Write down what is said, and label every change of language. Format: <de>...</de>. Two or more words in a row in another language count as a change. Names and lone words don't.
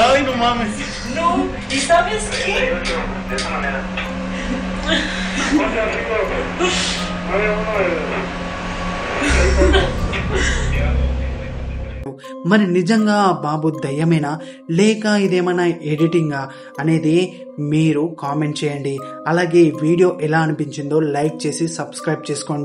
<es>Ay, no mames. No, ¿y sabes qué? De esa manera. O sea,</es> <te>మరి నిజంగా ఆ బాబు దయ్యమేనా లేక ఇదేమైనా ఎడిటింగా అనేది మీరు కామెంట్ చేయండి. అలాగే ఈ వీడియో ఎలా అనిపించిందో లైక్ చేసి సబ్స్క్రైబ్ చేసుకోండి.</te>